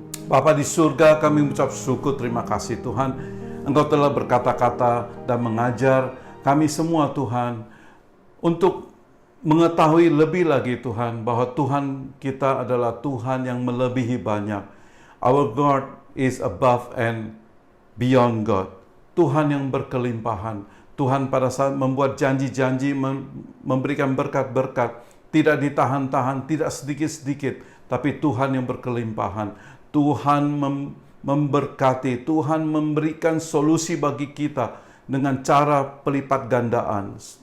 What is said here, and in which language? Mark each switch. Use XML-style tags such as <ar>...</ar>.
<id>Bapa di surga, kami mengucap syukur, terima kasih Tuhan. Engkau telah berkata-kata dan mengajar kami semua Tuhan, untuk mengetahui lebih lagi Tuhan, bahwa Tuhan kita adalah Tuhan yang melebihi banyak.</id> <en>Our God is above and beyond God.</en> <id>Tuhan yang berkelimpahan. Tuhan pada saat membuat janji-janji, memberikan berkat-berkat, tidak ditahan-tahan, tidak sedikit-sedikit, tapi Tuhan yang berkelimpahan. Tuhan memberkati, Tuhan memberikan solusi bagi kita dengan cara pelipat gandaan.</id>